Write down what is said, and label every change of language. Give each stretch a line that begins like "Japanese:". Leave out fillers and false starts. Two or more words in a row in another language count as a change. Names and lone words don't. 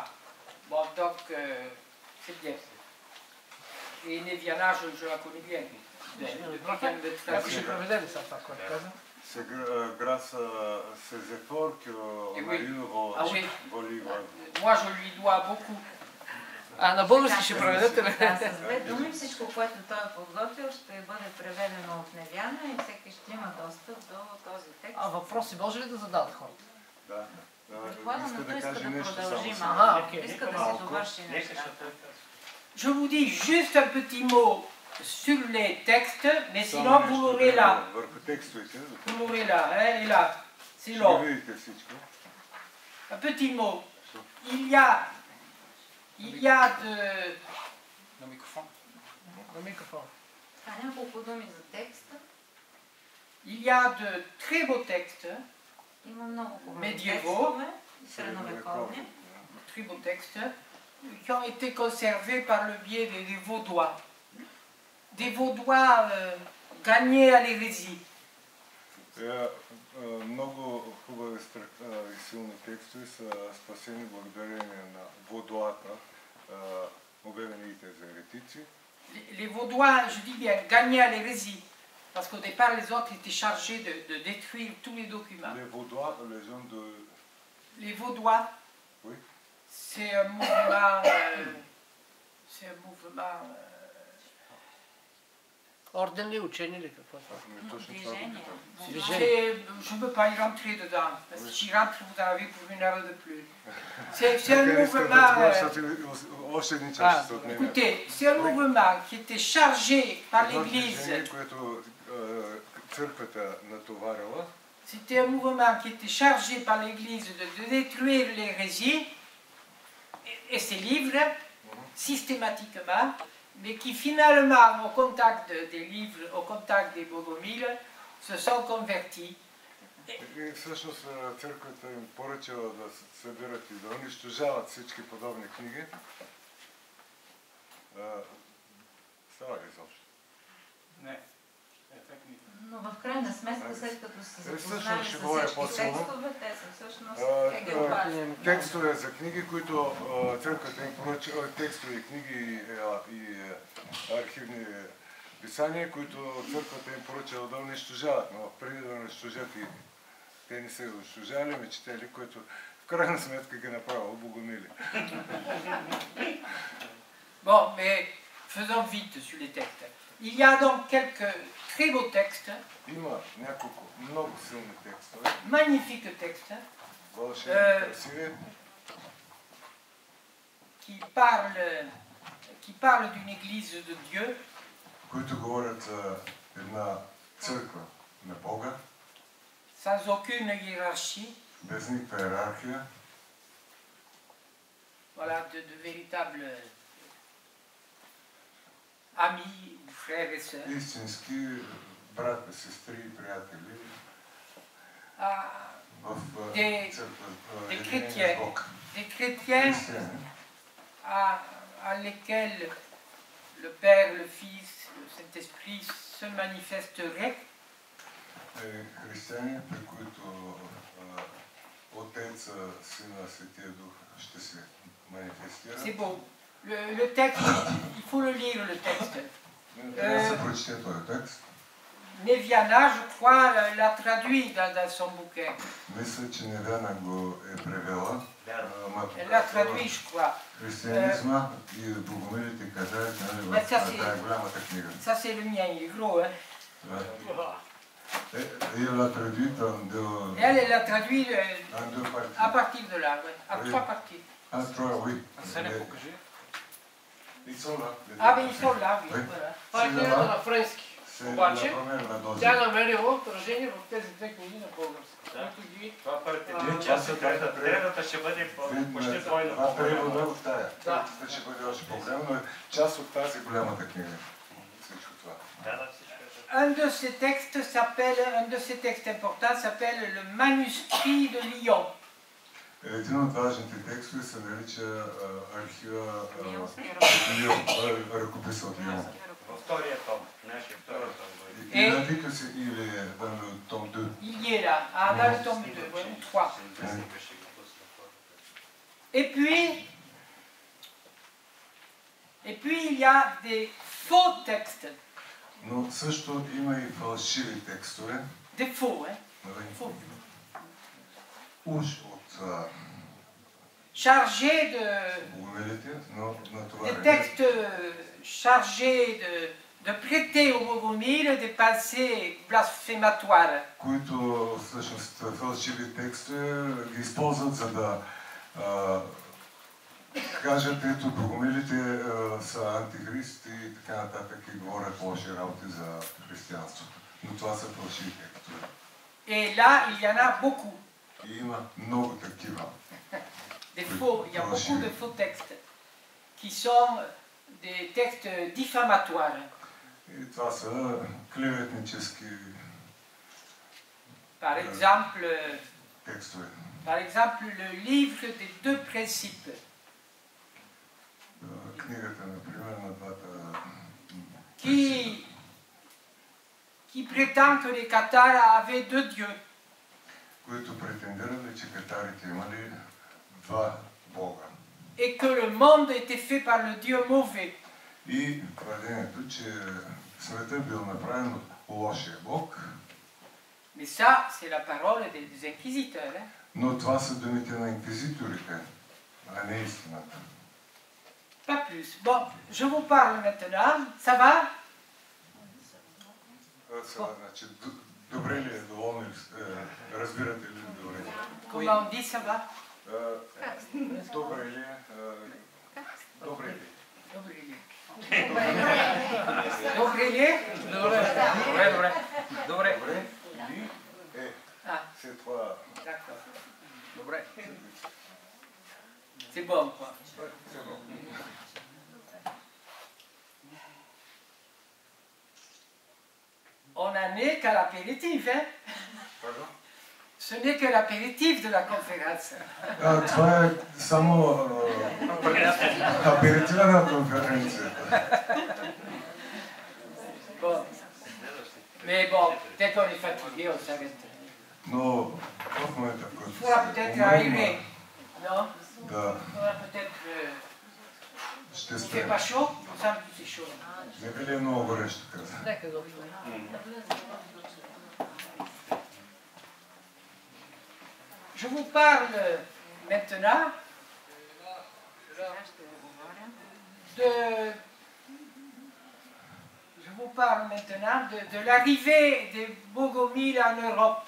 French: Bon, donc, c'est bien. Et Neviana, je la connais bien. Depuis qu'elle me traduit. C'est grâce à ces efforts qu'on a eu vos livres. Moi, je lui dois beaucoup.
Bulgarian: А на български ще преведете ли? Да, с две думи всичко, което той е подготвил, ще бъде преведено от Невяна и всеки ще има достъп до този текст. А въпроси може ли да задават хората? Да. Предполагам, иска да продължи само. малко. Иска да си довърши нещата.
French: Je vous dis juste un petit mot sur les textes, mais sinon vous l'aurez là. Vous l'aurez là, hein, et là. C'est long. Un petit mot. Il y a de...
Bulgarian: На микрофон. На микрофон. Няколко думи за текста.
French: Il y a de très beaux textes.
Bulgarian: Има много хубави médiévaux, текстове, средновековни.
French: Très beaux textes qui ont été conservés par le biais des Vaudois. Des Vaudois gagnés à l'hérésie. Много хубави и силни текстове са спасени благодарение на Ваудоата, обявените за еретици. Les Vaudois, je dis bien, gagnés à l'hérésie, parce qu'au départ, les autres étaient chargés de détruire tous les documents. Les Vaudois, les gens de... Les Vaudois, oui. C'est un mouvement...
Bulgarian: Орден ли, учение ли, какво е това?
French: Je ne peux pas y rentrer dedans, parce que si j'y rentre, vous en avez pour une heure de plus. C'est un mouvement... Écoutez, c'est un mouvement qui était chargé par l'Église. C'était un mouvement qui était chargé par l'Église de détruire l'hérésie et ses livres, systématiquement, mais qui finalement, au contact des livres, au contact des Bogomiles, se sont convertis.
Bulgarian: И всъщност църквата им поръчала да събират и да унищожават всички подобни книги. Става ли изобщо? Не. Но в крайна сметка, след като се запознали с всички текстове, те са всъщност егелбари. Текстове за книги, които църквата им поръчала, текстове, книги и архивни писания, които църквата им поръчала да унищожават, но преди да унищожат и те не са унищожали, ме четели, което в крайна сметка ги направило Богомили.
French: Bon, mais faisons vite sur les textes. Il y a donc quelques très beaux textes.
Bulgarian: Има няколко много силни текстове.
French: Magnifiques textes. Qui parlent d'une église de Dieu.
Bulgarian: Които говорят за една църква на Бога.
French: Sans aucune hiérarchie.
Bulgarian: Без никаква иерархия.
French: Voilà, de véritables amis, frères et sœurs.
Bulgarian: Истински брат, сестри и приятели.
French: Des chrétiens à lesquels le Père, le Fils, le Saint-Esprit se manifesteraient.
Bulgarian: Християни, при които Отец, Сина, Светия Дух ще се манифестира.
French: C'est beau. Le texte, il faut le lire, le texte. Neviana, je crois, l'a traduit dans son bouquin. Elle l'a traduit, je crois. Ça, c'est le mien, il est gros, hein. Elle l'a traduit à partir de là, ouais, à 3 parties. Ah, mais ils sont là, oui.
Bulgarian: Това е книгата на френски. Обаче, тя намерила отражение в тези две книги на български. Това третата ще бъде почти двойно. Това превода от тая. Третата ще бъде още по-голяма, но е част от тази голямата книга. Всичко това.
French: Un de ces textes importants s'appelle le manuscrit de Lyon.
Bulgarian: Един от важните текстове се нарича архива ръкописа от Лион. Във втория том, нашия втори том.
French: Il indique que c'est, il est dans le tome 2. Il y est là, ah, dans le tome 2, oui, 3. Et puis il y a des faux textes.
Bulgarian: Но също има и фалшиви текстове.
French: Des faux, hein? Faux.
Bulgarian: Уж от
French: Chargés de...
Bulgarian: богомилите, но Des натоварени.
French: textes chargés de prêter aux Bogomiles des pensées blasphématoires.
Bulgarian: Които всъщност фалшиви текстове ги използват, за да кажат, ето богомилите са антихристи и така нататък и говорят лоши работи за християнството. Но това са фалшиви текстове.
French: Et là, il y en a beaucoup.
Bulgarian: И има много такива.
French: Des faux, il y a beaucoup de faux textes qui sont des textes diffamatoires.
Bulgarian: И това са клеветнически
French: Par exemple,
Bulgarian: текстове.
French: le livre des deux principes.
Bulgarian: Книгата, например, на двата...
French: Qui prétend que les Cathares avaient deux dieux.
Bulgarian: Които претендирали, че катарите имали два бога.
French: Et que le monde était fait par le Dieu mauvais.
Bulgarian: И твърдението, че светът бил направен от лошия бог.
French: Mais ça, c'est la parole des inquisiteurs. Hein?
Bulgarian: Но това са думите на инквизиторите, а не истината.
French: Pas plus. Bon, je vous parle maintenant. Ça va?
Bulgarian: Сега, значи, добре ли е, доволни ли, разбирате ли добре?
French: Comment on dit ça va?
Bulgarian: Добре ли е? Добре ли? Добре ли? Добре ли? Добре. Добре. Ли е. Ah, C'est това.
French: d'accord. Добре. C'est bon, quoi. C'est bon. On n'en est qu'à l'apéritif, hein? Pardon? Ce n'est que l'apéritif de la conférence.
Bulgarian: Това е само аперитива на конференцията.
French: Bon. Mais bon, dès qu'on est fatigué, on s'arrête.
Bulgarian: Но в момента, в Il който
French: faudra peut-être aérer, non?
Bulgarian: да,
French: Il faudra peut-être...
Bulgarian: ще
French: Il ne fait
Bulgarian: спрем.
French: pas chaud? Il me semble que c'est chaud.
Bulgarian: Не би ли е много горещо, каза?
French: Je vous parle maintenant de l'arrivée des Bogomiles en Europe.